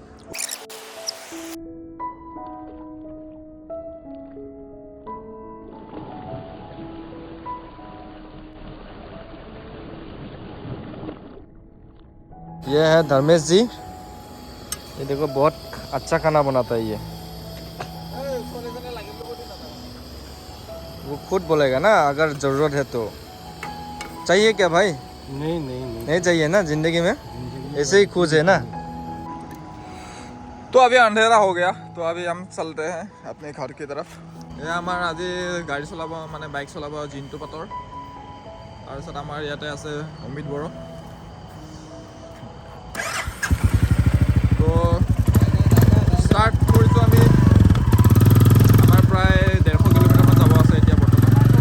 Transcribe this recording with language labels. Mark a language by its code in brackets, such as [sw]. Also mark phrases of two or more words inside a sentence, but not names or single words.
[hi] ये है धर्मेश जी ये देखो बहुत अच्छा खाना बनाता है ये वो खुद बोलेगा ना अगर ज़रूरत है तो चाहिए क्या भाई नहीं चाहिए ना जिंदगी में ऐसे ही खुश है ना तो अभी अंधेरा हो गया तो अभी हम चलते हैं अपने घर की तरफ ये हमारे आज [as] গাড়ী চলাব মানে বাইক চলাব [hi] जिंटू पाटर [as] তাৰপিছত আমাৰ ইয়াতে আছে অমিত বড়ো তো ষ্টাৰ্ট কৰিছোঁ আমি আমাৰ প্ৰায় 150 কিলোমিটাৰমান যাব আছে এতিয়া বৰ্তমান